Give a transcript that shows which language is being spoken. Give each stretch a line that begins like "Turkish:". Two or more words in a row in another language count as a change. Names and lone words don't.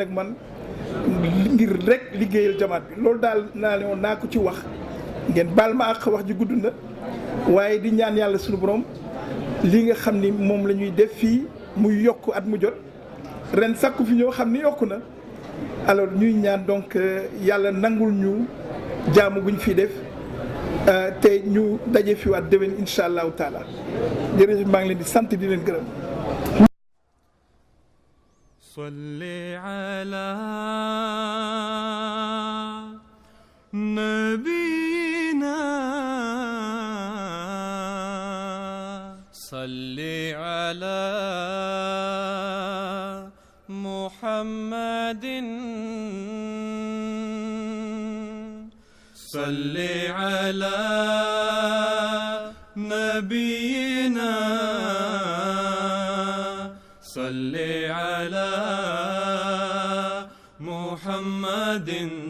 Wolof: ak man ngir rek liggéeyal jamaat bi loolu daal naa ko ci wax ngeen baal ma ak wax ji gudd na waaye di ñaan yàlla suñu borom li nga xam ni moom la ñuy def fii muy yokk at mu jot ren sakku fi ñoo xam ni yokku na alors ñuy ñaan donc yàlla nangul ñu jaamu guñ fi def te ñu daje fi waat déwén
Arabic: إن شاء الله تعالى
Wolof: jërëjëf maa ngi leen di sant di leen gërëm.
Arabic: صل على نبينا صل على محمد صل على نبينا صل على محمد